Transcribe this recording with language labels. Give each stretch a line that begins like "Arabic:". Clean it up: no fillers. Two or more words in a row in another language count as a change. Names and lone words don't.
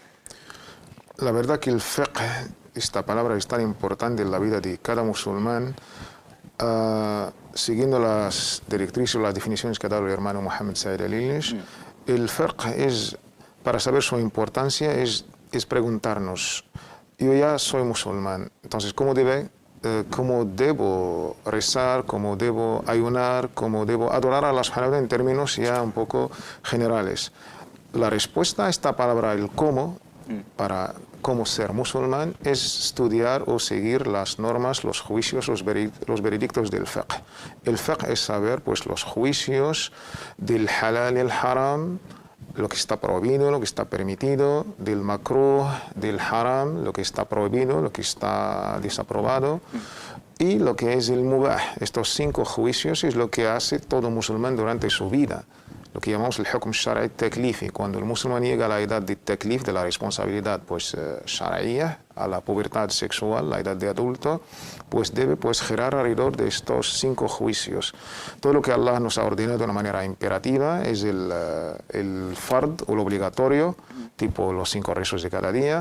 Spanish: La verdad que el fiqh, esta palabra es tan importante en la vida de cada musulmán, siguiendo las directrices o las definiciones que ha dado el hermano Mohammed Said Al-Ilnish. El fiqh para saber su importancia, es preguntarnos, yo ya soy musulmán, entonces ¿cómo debo rezar, cómo debo ayunar, cómo debo adorar a Allah
Arabic: سبحانه وتعالى
Spanish: en términos ya un poco generales? La respuesta a esta palabra, el cómo, para cómo ser musulmán, es estudiar o seguir las normas, los juicios, los veredictos del fiqh. El fiqh es saber pues, los juicios del halal y el haram, lo que está prohibido, lo que está permitido, del makruh, del haram, lo que está prohibido, lo que está desaprobado, y lo que es el mubah. Estos 5 juicios es lo que hace todo musulmán durante su vida, lo que llamamos el
Arabic: حكم شرعي تكليفي.
Spanish: Cuando el musulmán llega a la edad de taklif, de la responsabilidad pues, shara'iya, a la pubertad sexual, la edad de adulto, pues debe girar alrededor de estos 5 juicios. Todo lo que Allah nos ha ordenado de una manera imperativa es el fard o lo obligatorio, tipo los 5 rezos de cada día.